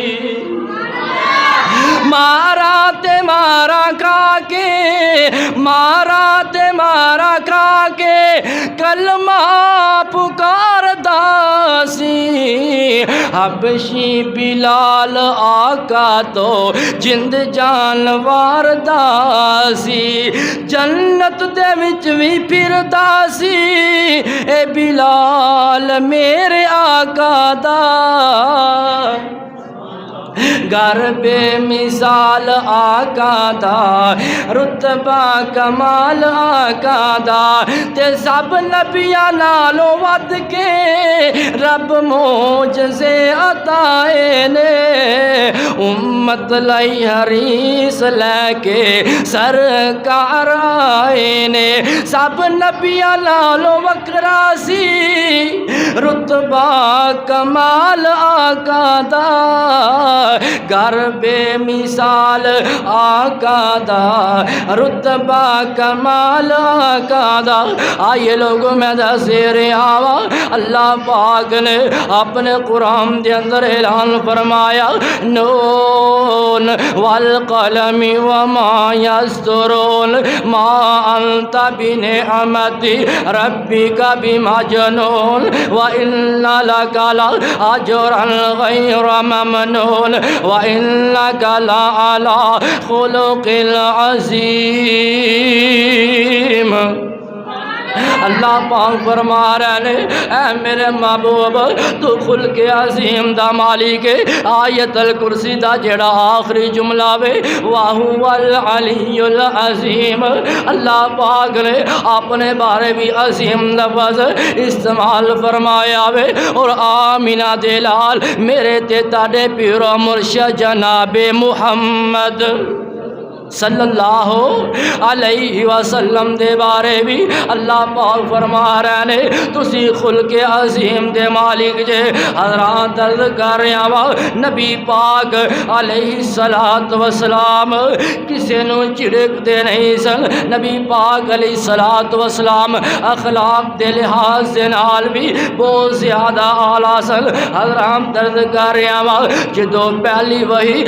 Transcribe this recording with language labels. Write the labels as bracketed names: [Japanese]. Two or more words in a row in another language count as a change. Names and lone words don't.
[Punjabi] مارا کھا کے کلمہ پکاردا سی، حبشی بلال آقا تو جند جان واردا سی، جنت دے وچ وی پھردا سی اے بلال میرے آقا دا، گھر بے مثال آقا دا، رتبہ کمال آقا دا، تے سب نبیاں نالوں ود کے رب معجزے عطائے نے، امت لئی حریص لے کے سرکار آئے نے، سب نبیاں نالوں وکھرا سی رتبہ کمال آقا دا، گھر بے مثال آقا دا، رتبہ کمال آقا دا، [Urdu] آئیے لوگوں میں [Punjabi] دسے رہا اللہ پاک نے اپنے قرآن دے اندر اعلان فرمایا، [Arabic] نون والقلم وما یسطرون ما انت بنعمت ربک بمجنون وإن لك لأجرا غير ممنون وإنك لعلى خلق عظيم۔ [Punjabi] اللہ پاک فرما رہے ہیں اے میرے محبوب تو خلق عظیم دا مالک ہے، آیت الکرسی دا جڑا آخری جملہ وے [Arabic] وَهُوَ الْعَلِيُّ الْعَظِيمُ، [Punjabi] اللہ پاک نے اپنے بارے بھی عظیم لفظ استعمال فرمایا وے، اور آمینہ دے لال میرے تے تاڑے پیرو مرشد جناب محمد [Arabic] صلی اللہ علیہ وسلم [Punjabi] دے بارے بھی اللہ پاک فرما رہے نے تسی خلق عظیم دے مالک جے حضرات عرض کر رہا وا نبی پاک [Arabic] علیہ الصلوۃ والسلام [Punjabi] کسے نو چڑک دے نہیں سن نبی پاک [Arabic] علیہ الصلوۃ والسلام [Punjabi] اخلاق دے لحاظ دے نال بھی بہت زیادہ اعلیٰ سن حضرات عرض کر رہا وا جدوں پہلی وحی